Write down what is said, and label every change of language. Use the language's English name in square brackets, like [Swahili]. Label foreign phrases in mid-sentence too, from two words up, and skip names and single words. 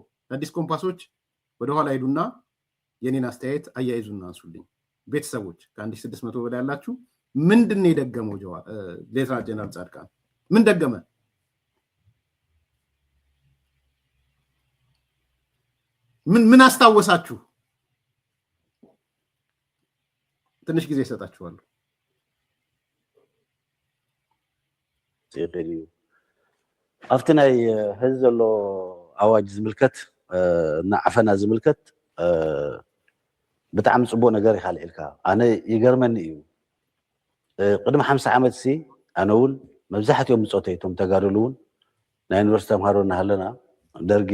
[Amharic] አዲስ ኮምፓሶች ወደኋላ ሄዱና የኔን አስተያየት አያይዙና አንሱልኝ። ቤተሰቦች ከ1600 በላይ ያላችሁ ምንድነው የደገመው? ሌተናንት ጀነራል ጻድቃን ምን ደገመ? ምን አስታወሳችሁ? ትንሽ ጊዜ ይሰጣችኋለሁ። [Tigrinya] ኣብቲ ናይ ህዝቢ ዘሎ ኣዋጅ ዝምልከት እና ዓፈና ዝምልከት ብጣዕሚ ፅቡቅ ነገር ይካልእ ኢልካ ኣነ ይገርመኒ እዩ። ቅድሚ 50 ዓመት ሲ ኣነ እውን መብዛሕትኦም ምፆተይ እቶም ተጋደሉ እውን ናይ ዩኒቨርሲቲ ተምሃሮ እናሃለና ደርጊ